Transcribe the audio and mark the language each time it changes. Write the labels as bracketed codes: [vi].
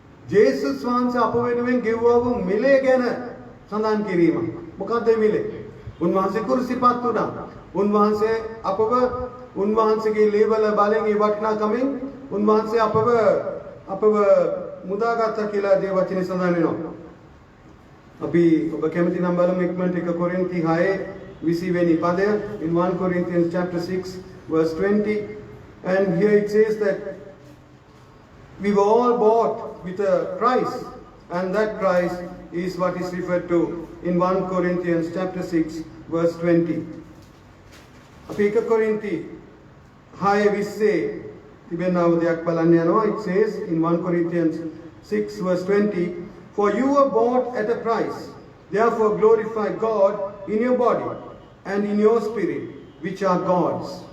[si] ජේසුස් වහන්සේ අප වෙනුවෙන් ගෙවුවා වූ මිලේ ගැන සඳහන් කිරීම. මොකක්ද මේ මිලේ? උන්වහන්සේ කුරුසිපත් වුණා. උන්වහන්සේ අපව උන්වහන්සේගේ ලේවල බලෙන් ඒ වටිනාකමෙන් උන්වහන්සේ අපව මුදාගත්තා කියලා දේ වචනේ සඳහන් වෙනවා. අපි ඔබ කැමති නම් බලමු ඉක්මනට 1 කොරින්ති 6 වෙනි පදය [en] in 1 Corinthians chapter 6 verse 20, and here it says that we were all bought with a price, and that price is what is referred to in 1 Corinthians chapter 6 verse 20. [si] අපි 1 කොරින්ති 6:20 තිබෙනා උදයක් බලන්න යනවා. [en] It says in 1 Corinthians 6 verse 20, for you were bought at a price, therefore glorify God in your body and in your spirit, which are God's.